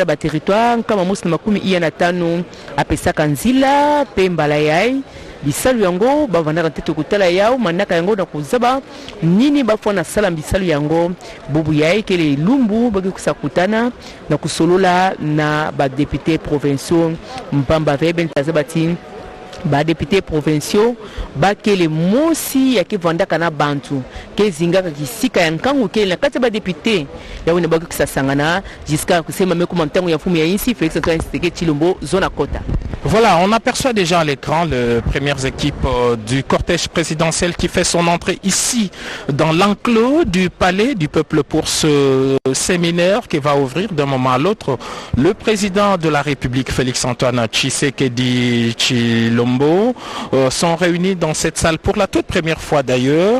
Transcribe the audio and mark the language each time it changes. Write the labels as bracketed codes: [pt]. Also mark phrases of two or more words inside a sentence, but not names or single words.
[ktu] ba territoire kama mosi na makumi iya na tanu apesaka nzila pe mbala yai bisalu yango bavandaka tete kutala yao manaka yango na kuzaba nini bafona sala bisalu yango bubu yae kele lumbu bagi kusakutana na kusolola na ba [fr] député provinciaux [ktu] mpamba veben tazabati ba [fr] député provinciaux [ktu] ba kele mosi ya kivandaka na bantu ke zingaka kisika ya nkangu kele na kati ba député ya wene bagi kusasangana jusqu'à kusema mekuma mtangu ya fumu ya insi Félix Antoine Tshisekedi Tshilombo zona kota. [fr] Voilà, on aperçoit déjà à l'écran les premières équipes du cortège présidentiel qui fait son entrée ici dans l'enclos du palais du peuple pour ce séminaire qui va ouvrir d'un moment à l'autre. Le président de la République, Félix Antoine Tshisekedi Tshilombo, sont réunis dans cette salle pour la toute première fois d'ailleurs.